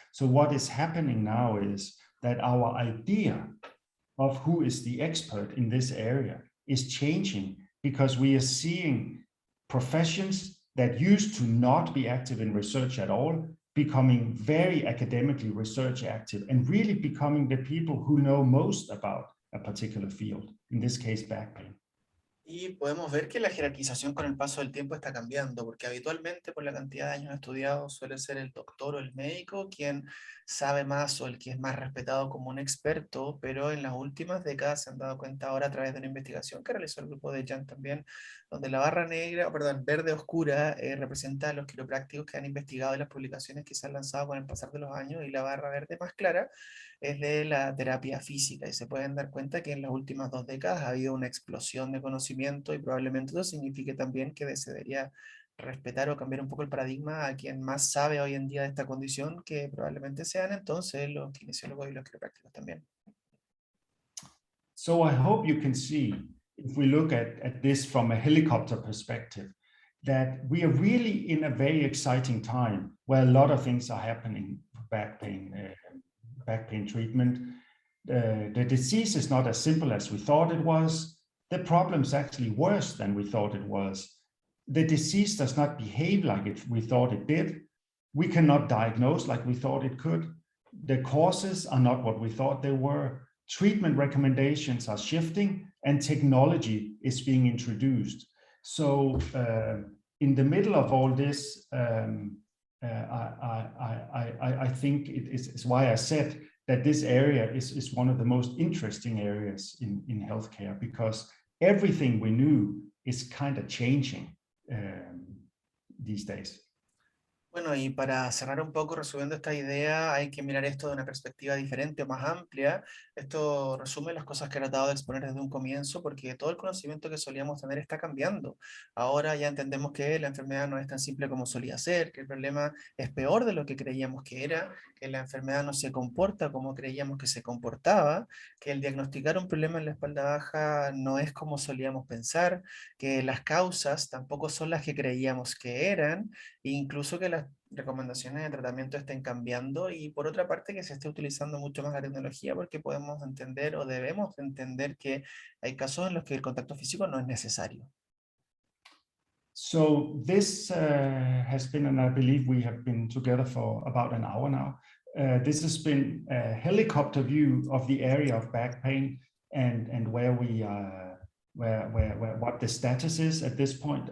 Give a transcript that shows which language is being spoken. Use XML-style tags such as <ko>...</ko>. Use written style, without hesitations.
<en>So what is happening now is that our idea of who is the expert in this area is changing, because we are seeing professions that used to not be active in research at all becoming very academically research active and really becoming the people who know most about a particular field, in this case back pain.</en> <es>Y podemos ver que la jerarquización con el paso del tiempo está cambiando, porque habitualmente por la cantidad de años estudiados suele ser el doctor o el médico quien sabe más o el que es más respetado como un experto, pero en las últimas décadas se han dado cuenta ahora a través de una investigación que realizó el grupo de Jan también, donde la barra negra, perdón, verde oscura representa a los quiroprácticos que han investigado en las publicaciones que se han lanzado con el pasar de los años, y la barra verde más clara es de la terapia física, y se pueden dar cuenta que en las últimas 2 décadas ha habido una explosión de conocimiento, y probablemente eso signifique también que se debería respetar o cambiar un poco el paradigma a quien más sabe hoy en día de esta condición, que probablemente sean entonces los kinesiólogos y los quiroprácticos también.</es> <en>So I hope you can see, if we look at this from a helicopter perspective, that we are really in a very exciting time where a lot of things are happening for back pain treatment. The disease is not as simple as we thought it was. The problem is actually worse than we thought it was. The disease does not behave like we thought it did. We cannot diagnose like we thought it could. The causes are not what we thought they were. Treatment recommendations are shifting, and technology is being introduced. So in the middle of all this, I think it is why I said that this area is one of the most interesting areas in healthcare, because everything we knew is kind of changing these days.</en> <es>Bueno, y para cerrar un poco, resumiendo esta idea, hay que mirar esto de una perspectiva diferente o más amplia. Esto resume las cosas que he tratado de exponer desde un comienzo, porque todo el conocimiento que solíamos tener está cambiando. Ahora ya entendemos que la enfermedad no es tan simple como solía ser, que el problema es peor de lo que creíamos que era, que la enfermedad no se comporta como creíamos que se comportaba, que el diagnosticar un problema en la espalda baja no es como solíamos pensar, que las causas tampoco son las que creíamos que eran, e incluso que las recomendaciones de tratamiento estén cambiando, y por otra parte que se esté utilizando mucho más la tecnología, porque podemos entender o debemos entender que hay casos en los que el contacto físico no es necesario.</es> <en>So this has been, and I believe we have been together for about an hour now. This has been a helicopter view of the area of back pain and where we what the status is at this point.</en>